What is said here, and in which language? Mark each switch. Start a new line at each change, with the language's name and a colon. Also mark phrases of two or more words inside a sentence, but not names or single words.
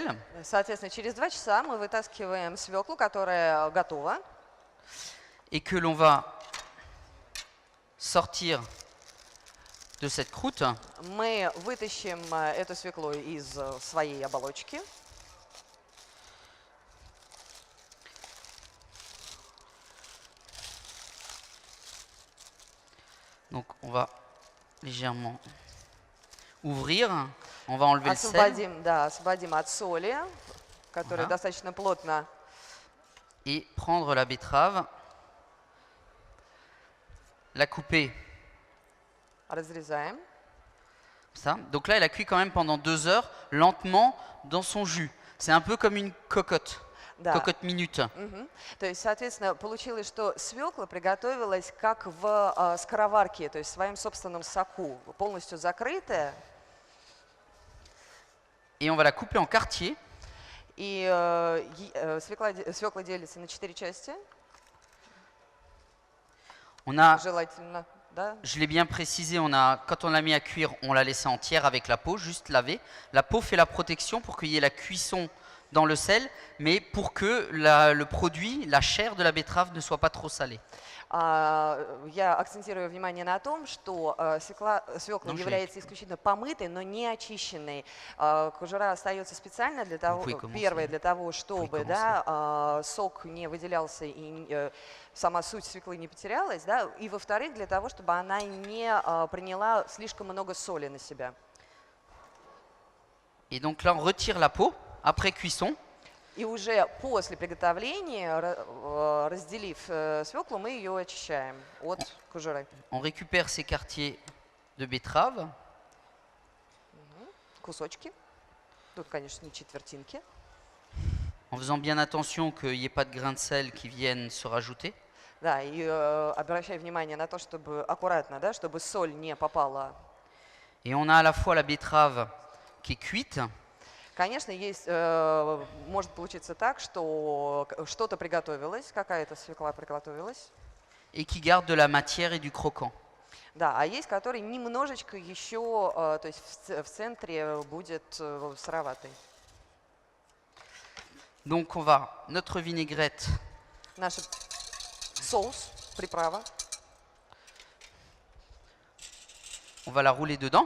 Russian: Соответственно, через 2 часа мы вытаскиваем свеклу, которая готова,
French: Et que l'on va sortir de cette croûte.
Russian: мы вытащим эту свеклу из своей оболочки.
French: Donc on va légèrement ouvrir. On va enlever le sel.
Russian: Освободим, да, освободим от соли, которая Ага. достаточно плотно.
French: Et prendre la betterave, la couper.
Russian: Разрезаем.
French: Ça. Donc là, elle a cuit quand même pendant 2 heures, lentement, dans son jus. C'est un peu comme une cocotte,
Russian: Да.
French: cocotte minute. Мгм.
Russian: То есть, соответственно, получилось, что свекла приготовилась как в скороварке, то есть в своем собственном соку, полностью закрытая.
French: Et on va la couper en quartier.
Russian: И свекла делится на 4 части,
French: On a,
Russian: желательно, да.
French: je l'ai bien précisé, quand on l'a mis à cuire, on l'a laissé entière avec la peau, juste lavée. La peau fait la protection pour qu'il y ait la cuisson dans le sel, mais pour que le produit, la chair de la betterave ne soit pas trop salée.
Russian: Я акцентирую внимание на том, что свекла Ну, является исключительно помытой, но не очищенной. Кожура остается специально для того,
French: Вы commencez.
Russian: первое, для того, чтобы
French: commencez.
Russian: да, сок не выделялся и сама суть свеклы не потерялась, да, и во-вторых, для того, чтобы она не приняла слишком много соли на себя.
French: Et donc là, on retire la peau après cuisson.
Russian: И уже после приготовления, разделив свеклу, мы ее очищаем от кожуры.
French: On récupère ces quartiers de betterave.
Russian: Кусочки. Тут, конечно, не четвертинки.
French: En faisant bien attention qu'il n'y ait pas de grains de sel qui viennent se rajouter.
Russian: Да, и обращай внимание на то, чтобы аккуратно, да, чтобы соль не попала.
French: Et on a à la fois la betterave qui est cuite,
Russian: Конечно, есть, может получиться так, что что-то приготовилось, какая-то свекла приготовилась,
French: et qui garde de la matière et du croquant.
Russian: Да, а есть, который немножечко еще, то есть в центре будет сыроватый.
French: Donc on va, notre vinaigrette,
Russian: Наш соус, приправа,
French: on va la rouler dedans.